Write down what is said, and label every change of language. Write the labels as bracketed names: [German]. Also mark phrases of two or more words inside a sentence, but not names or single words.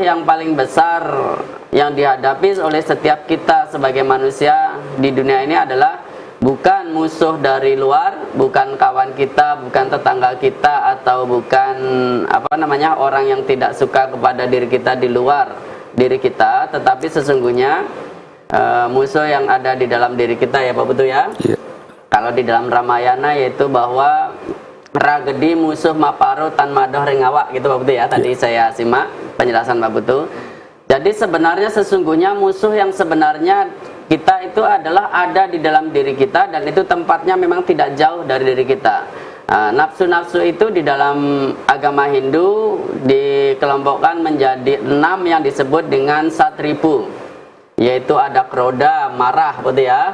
[Indonesian] yang paling besar yang dihadapi oleh setiap kita sebagai manusia di dunia ini adalah bukan musuh dari luar, bukan kawan kita, bukan tetangga kita, atau bukan orang yang tidak suka kepada diri kita di luar diri kita, tetapi sesungguhnya musuh yang ada di dalam diri kita ya Pak Putu ya. Yeah. Kalau di dalam Ramayana yaitu bahwa [Kawi] ragedi musuh maparo tan madoh ringawa [Indonesian] gitu Pak Putu ya. Tadi saya simak penjelasan Pak Putu. Jadi sebenarnya sesungguhnya musuh yang sebenarnya kita itu adalah ada di dalam diri kita, dan itu tempatnya memang tidak jauh dari diri kita. Nafsu-nafsu itu di dalam agama Hindu dikelompokkan menjadi 6 yang disebut dengan satripu, yaitu ada kroda, marah, betul ya.